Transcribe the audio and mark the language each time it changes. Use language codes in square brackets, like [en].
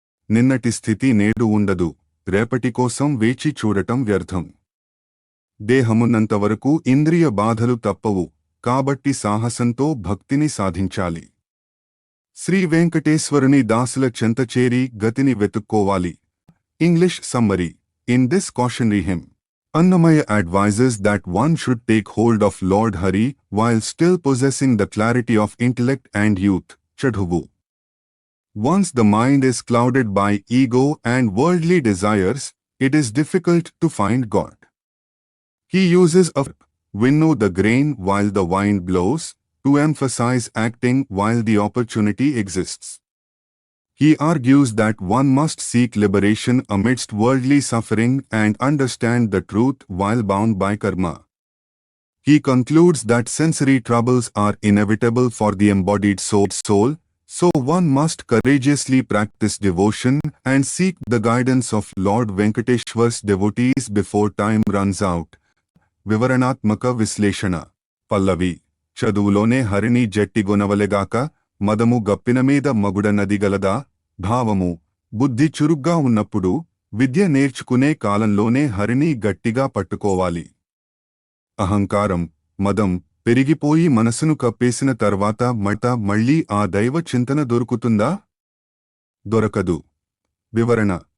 [te] నిన్నటి స్థితి నేడు ఉండదు, రేపటి కోసం వేచి చూడటం వ్యర్థం. దేహమున్నంతవరకు ఇంద్రియ బాధలు తప్పవు, కాబట్టి సాహసంతో భక్తిని సాధించాలి. శ్రీ వెంకటేశ్వరుని దాసుల చెంతచేరి గతిని వెతుక్కోవాలి. [en] English summary. In this cautionary hymn, Annamaya advises that one should take hold of Lord Hari while still possessing the clarity of intellect and youth. Chadhuvu. Once the mind is clouded by ego and worldly desires, it is difficult to find God. He uses a winnow the grain while the wind blows to emphasize acting while the opportunity exists. He argues that one must seek liberation amidst worldly suffering and understand the truth while bound by karma. He concludes that sensory troubles are inevitable for the embodied soul, so one must courageously practice devotion and seek the guidance of Lord Venkateshwar's devotees before time runs out. [te] వివరణాత్మక విశ్లేషణ. పల్లవి. చదువులోనే హరిని జట్టిగొనవలెగాక మదము గప్పిన మీద మగుడ నదిగలదా. భావము. బుద్ధి చురుగ్గా ఉన్నప్పుడు విద్య నేర్చుకునే కాలంలోనే హరిని గట్టిగా పట్టుకోవాలి. అహంకారం, మదం పెరిగిపోయి మనసును కప్పేసిన తర్వాత మళ్ళీ ఆ దైవ చింతన దొరుకుతుందా? దొరకదు. వివరణ.